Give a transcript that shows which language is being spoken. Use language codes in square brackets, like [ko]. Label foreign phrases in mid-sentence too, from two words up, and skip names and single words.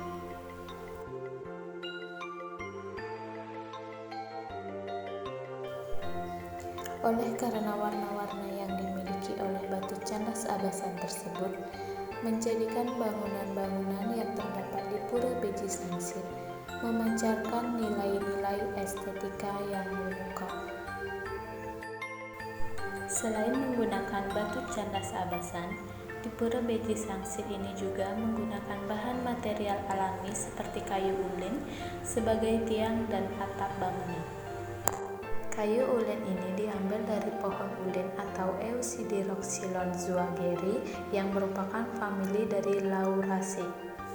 [id] Oleh karena warna-warna yang dimiliki oleh batu candas abasan tersebut, menjadikan bangunan-bangunan yang terdapat di Pura Beji Sangsit memancarkan nilai-nilai estetika yang memukau. Selain menggunakan batu candas abasan, di Pura Beji Sangsit ini juga menggunakan bahan material alami seperti kayu ulin sebagai tiang dan atap bangunan. Kayu ulin ini diambil dari pohon ulin atau Eusidiroxylon zwageri yang merupakan famili dari Lauraceae.